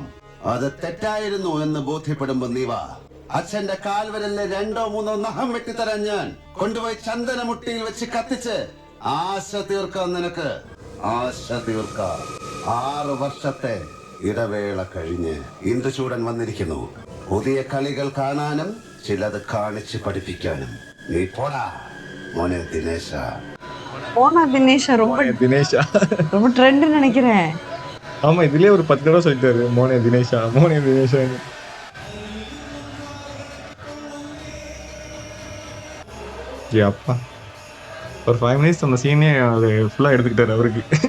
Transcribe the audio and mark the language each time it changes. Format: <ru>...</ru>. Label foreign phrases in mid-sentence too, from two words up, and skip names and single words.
<ml>അത് തെറ്റായിരുന്നു എന്ന് ബോധ്യപ്പെടുമ്പോ നീ വാ. അച്ഛന്റെ കാൽവരലിലെ 2-3 നഖം വെട്ടിത്തരാൻ ഞാൻ കൊണ്ടുപോയി ചന്ദനമുട്ടിയിൽ വെച്ച് കത്തിച്ച് ആശ തീർക്കാം. നിനക്ക് ആശ തീർക്കാം. 6 വർഷത്തെ ഇടവേള കഴിഞ്ഞ് ഇന്ദുചൂടൻ വന്നിരിക്കുന്നു. പുതിയ കളികൾ കാണാനും ചിലത് കാണിച്ച് പഠിപ്പിക്കാനും. നീ പോടാ മോനെ ദിനേശ.</ml> <ta>போனா தினேஷா ரொம்ப தினேஷா. ரொம்ப ட்ரெண்ட் நினைக்கிறேன். ஆமா, இதுலயே ஒரு 10 தடவை சொல்லிட்டாரு</ta> <ml>മോനേ ദിനേശാ, മോനേ ദിനേശാ.</ml> <ta>அப்பா ஒரு 5 மினிட்ஸ் அந்த சீனே அது ஃபுல்லா எடுத்துக்கிட்டாரு அவருக்கு.</ta>